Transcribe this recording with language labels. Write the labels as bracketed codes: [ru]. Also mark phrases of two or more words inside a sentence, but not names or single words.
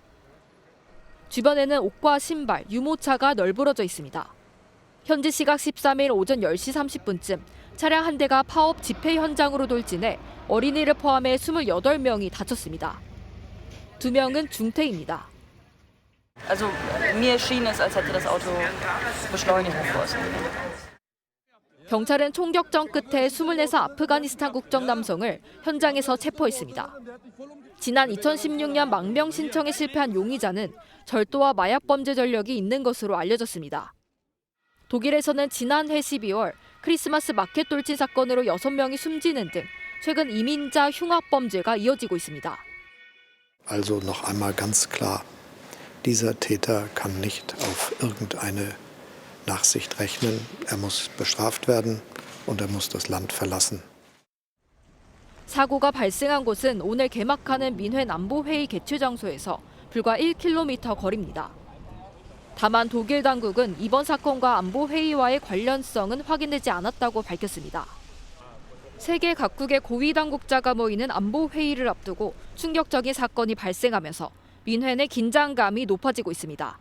[ko] 주변에는 옷과 신발, 유모차가 널브러져 있습니다. 현지 시각 13일 오전 10시 30분쯤 차량 한 대가 파업 집회 현장으로 돌진해 어린이를 포함해 28명이 다쳤습니다. 2명은 중태입니다. [de] Also mir schien es, als hätte das Auto Beschleunigung vorgenommen. [ko] 경찰은 총격전 끝에 24살 아프가니스탄 국적 남성을 현장에서 체포했습니다. 지난 2016년 망명 신청에 실패한 용의자는 절도와 마약 범죄 전력이 있는 것으로 알려졌습니다. 독일에서는 지난해 12월 크리스마스 마켓 돌진 사건으로 6명이 숨지는 등 최근 이민자 흉악 범죄가 이어지고 있습니다. [de] Also noch einmal ganz klar, dieser Täter kann nicht auf irgendeine Nachsicht rechnen. Er muss bestraft werden und er muss das Land verlassen. [ko] 사고가 발생한 곳은 오늘 개막하는 뮌헨 안보회의 개최 장소에서 불과 1km 거리입니다. 다만 독일 당국은 이번 사건과 안보회의와의 관련성은 확인되지 않았다고 밝혔습니다. 세계 각국의 고위 당국자가 모이는 안보회의를 앞두고 충격적인 사건이 발생하면서 뮌헨의 긴장감이 높아지고 있습니다.